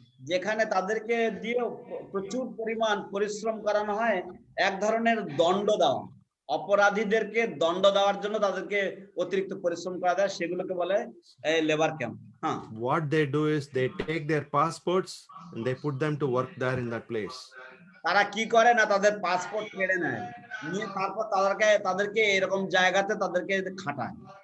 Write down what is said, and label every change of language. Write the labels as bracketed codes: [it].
[bn] যেখানে তাদেরকে দিয়ে প্রচুর পরিমাণ পরিশ্রম করানো হয়, এক ধরনের দণ্ড দেওয়া, অপরাধীদেরকে দণ্ড দেওয়ার জন্য তাদেরকে অতিরিক্ত পরিশ্রম করা যায়, সেগুলোকে বলে লেবার ক্যাম্প। হ্যাঁ, [en] What they do is they take their passports and they put them to work there in that place. [bn] তারা কি করে না, তাদের পাসপোর্ট কেড়ে নেয়, নিয়ে তারপর তাদেরকে এরকম জায়গাতে তাদেরকে খাটায়।